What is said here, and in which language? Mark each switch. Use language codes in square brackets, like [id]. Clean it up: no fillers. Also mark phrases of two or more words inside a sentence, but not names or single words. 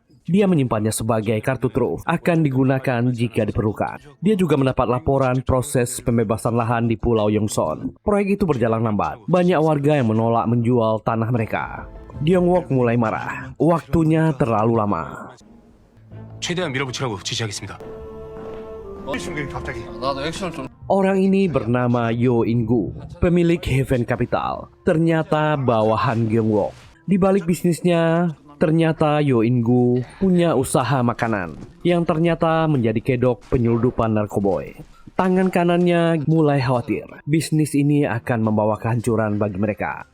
[id] Dia menyimpannya sebagai kartu truf, akan digunakan jika diperlukan. Dia juga mendapat laporan proses pembebasan lahan di Pulau Yongsan. Proyek itu berjalan lambat. Banyak warga yang menolak menjual tanah mereka. Gyung-wook mulai marah. Waktunya terlalu lama. [ko] 최대한 밀어붙이라고 지시하겠습니다. 나도 액션을 좀 [id] Orang ini bernama Yo In-gu, pemilik Heaven Capital. Ternyata bawahan Gyung-wook. Di balik bisnisnya, ternyata Yo In-gu punya usaha makanan yang ternyata menjadi kedok penyelundupan narkoboy. Tangan kanannya mulai khawatir. Bisnis ini akan membawa kehancuran bagi mereka.